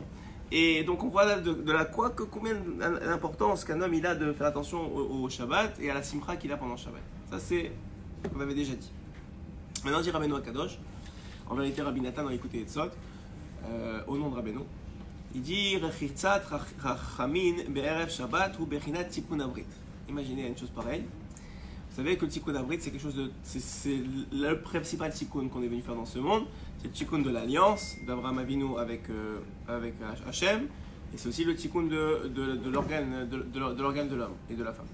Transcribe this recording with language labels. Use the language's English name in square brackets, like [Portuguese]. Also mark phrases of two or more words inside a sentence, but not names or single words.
[French] Et donc on voit combien d'importance qu'un homme il a de faire attention au Shabbat et à la simcha qu'il a pendant le Shabbat. Ça c'est ce qu'on avait déjà dit. Maintenant dit [Hebrew] רבנו הקדוש, [French] en vérité Rabbi Nathan dans l'écouté Etzot, au nom de Rabbeinu, il dit [Hebrew] רחיצת רחמין בערב שבת הוא בחינת תיקון הברית. [French] Imaginez une chose pareille. Vous savez que le [Hebrew] תיקון הברית, [French] c'est quelque chose de. C'est le principal tikkun qu'on est venu faire dans ce monde. C'est le tikkun de l'alliance d'Abraham Avinu avec Hachem. Et c'est aussi le tikkun de l'organe de l'homme et de la femme.